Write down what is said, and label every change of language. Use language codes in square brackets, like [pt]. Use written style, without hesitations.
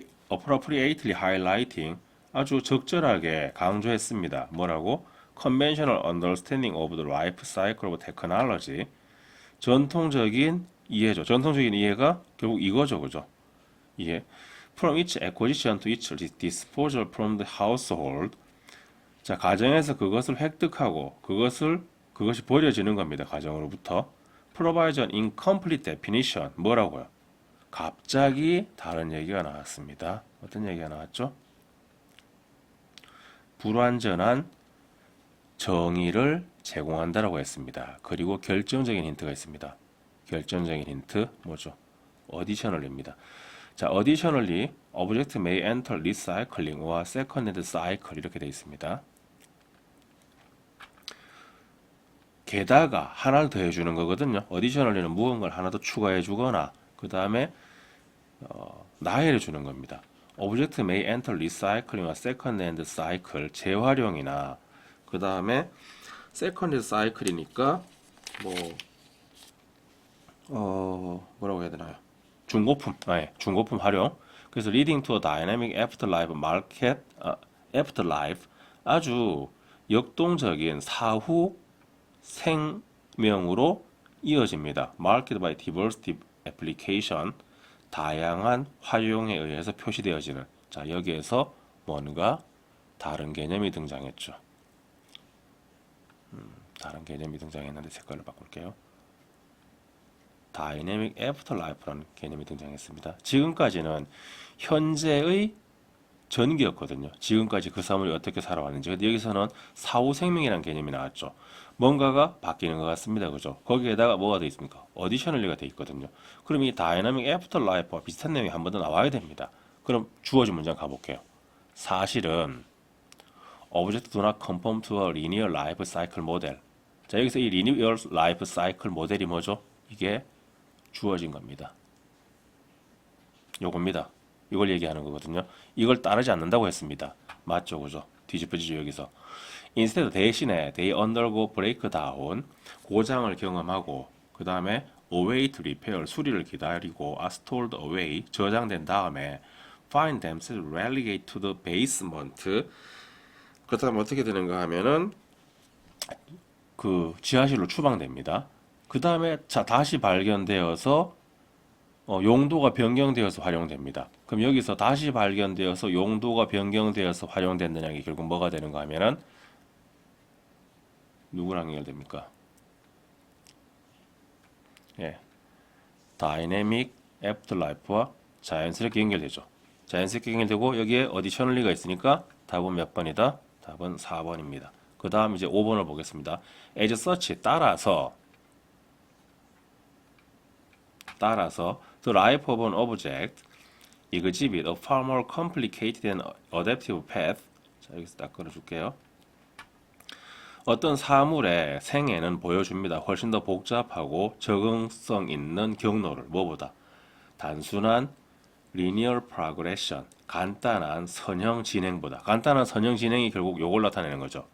[en] appropriately highlighting, [ko] 아주 적절하게 강조했습니다. 뭐라고? [en] conventional understanding of the life cycle of technology, [ko] 전통적인 이해죠. 전통적인 이해가 결국 이거죠, 그죠? 이해. [en] From its acquisition to its disposal from the household. [ko] 자, 가정에서 그것을 획득하고 그것이 버려지는 겁니다. 가정으로부터. [en] Provides an incomplete definition. [ko] 뭐라고요? 갑자기 다른 얘기가 나왔습니다. 어떤 얘기가 나왔죠? 불완전한 정의를 제공한다라고 했습니다. 그리고 결정적인 힌트가 있습니다. 결정적인 힌트 뭐죠? additionally입니다. [en] 자, additionally, object may enter recycling or second-hand cycle [ko] 이렇게 되어 있습니다. 게다가 하나를 더 해주는 거거든요. additionally는 무언가를 하나 더 추가해주거나 그 다음에 나열해 주는 겁니다. [en] Object may enter recycling or second-hand cycle, [ko] 재활용이나 그 다음에 second-hand cycle이니까 뭐라고 해야 되나요? 중고품, 중고품 활용. 그래서 [en] leading to a dynamic afterlife market, afterlife, [ko] 아주 역동적인 사후 생명으로 이어집니다. [en] Market by diverse application, [ko] 다양한 활용에 의해서 표시되어지는. 자, 여기에서 뭔가 다른 개념이 등장했죠. 다른 개념이 등장했는데 색깔을 바꿀게요. 다이내믹 애프터라이프라는 개념이 등장했습니다. 지금까지는 현재의 전기였거든요. 지금까지 그 사물이 어떻게 살아왔는지. 근데 여기서는 사후 생명이라는 개념이 나왔죠. 뭔가가 바뀌는 것 같습니다. 그죠? 거기에다가 뭐가 되어 있습니까? 어디셔널리가 되어 있거든요. 그럼 이 다이내믹 애프터라이프와 비슷한 내용이 한 번 더 나와야 됩니다. 그럼 주어진 문장 가볼게요. 사실은 [en] Objects do not conform to a linear life cycle model. [ko] 자, 여기서 이 linear life cycle 모델이 뭐죠? 이게 주어진 겁니다. 요겁니다. 이걸 얘기하는 거거든요. 이걸 따르지 않는다고 했습니다. 맞죠, 그죠? 뒤집어지죠, 여기서. [en] Instead, [ko] 대신에 [en] they undergo breakdown, [ko] 고장을 경험하고 그 다음에 [en] await repair, [ko] 수리를 기다리고 [en] are stored away, [ko] 저장된 다음에 [en] find themselves relegated to the basement. [ko] 그 다음 어떻게 되는가 하면은 그 지하실로 추방됩니다. 그 다음에 다시 발견되어서 용도가 변경되어서 활용됩니다. 그럼 여기서 다시 발견되어서 용도가 변경되어서 활용된다는 게 결국 뭐가 되는가 하면은 누구랑 연결됩니까? 예, 다이내믹 애프터라이프와 자연스럽게 연결되죠. 자연스럽게 연결되고 여기에 어디셔널리가 있으니까 답은 몇 번이다? 답은 4번입니다. 그 다음 이제 5번을 보겠습니다. [en] as such [ko] 따라서 [en] the life of an object exhibit a far more complicated and adaptive path. [ko] 자, 여기서 딱 끊어줄게요. 어떤 사물의 생애는 보여줍니다. 훨씬 더 복잡하고 적응성 있는 경로를 뭐보다 단순한 [en] linear progression, [ko] 간단한 선형 진행보다. 간단한 선형 진행이 결국 요걸 나타내는 거죠.